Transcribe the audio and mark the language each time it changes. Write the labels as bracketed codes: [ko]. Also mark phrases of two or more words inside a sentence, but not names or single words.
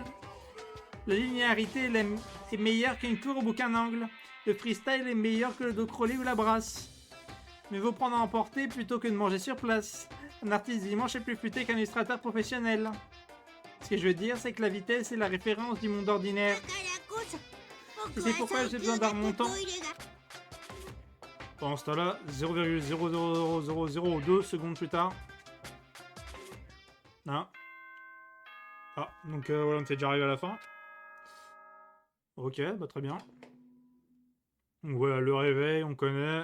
[fr] La linéarité est meilleure qu'une courbe ou qu'un angle. Le freestyle est meilleur que le dos crawlé ou la brasse. Mais vaut prendre à emporter plutôt que de manger sur place. Un artiste dimanche est plus futé qu'un illustrateur professionnel. Ce que je veux dire, c'est que la vitesse est la référence du monde ordinaire. [ja] だからこそ [fr] Et c'est pourquoi j'ai besoin d'un remontant. [ja] トイレが [fr] Pendant ce temps-là, 0,00002 secondes plus tard. Ah. Ah, donc voilà, on était déjà arrivé à la fin. Ok, bah très bien. Donc voilà, le réveil, on connaît.